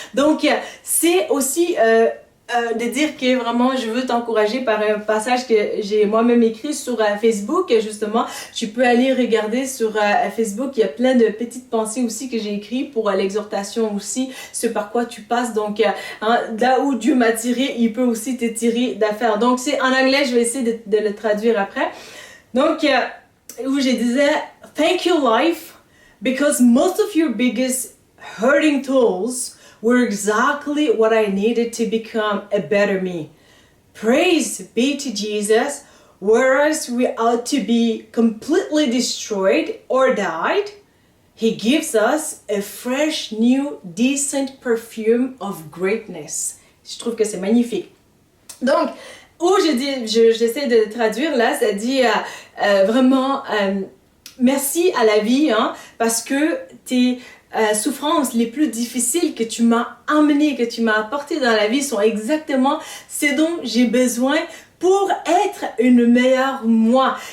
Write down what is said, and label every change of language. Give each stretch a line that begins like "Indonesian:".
French: Donc, c'est aussi de dire que vraiment je veux t'encourager par un passage que j'ai moi-même écrit sur Facebook. Justement, tu peux aller regarder sur Facebook, il y a plein de petites pensées aussi que j'ai écrites pour l'exhortation aussi, ce par quoi tu passes. Donc, là où Dieu m'a tiré, il peut aussi te tirer d'affaires. Donc, c'est en anglais, je vais essayer de le traduire après. Donc, où je disais,
English: thank you life, because most of your biggest hurting tools were exactly what I needed to become a better me. Praise be to Jesus, whereas we ought to be completely destroyed or died, He gives us a fresh, new, decent perfume of greatness.
French: Je trouve que c'est magnifique. Donc, où j'essaie de traduire là, ça dit vraiment merci à la vie, parce que tes souffrances les plus difficiles que tu m'as amenées, que tu m'as apportées dans la vie sont exactement ce dont j'ai besoin pour être une meilleure moi.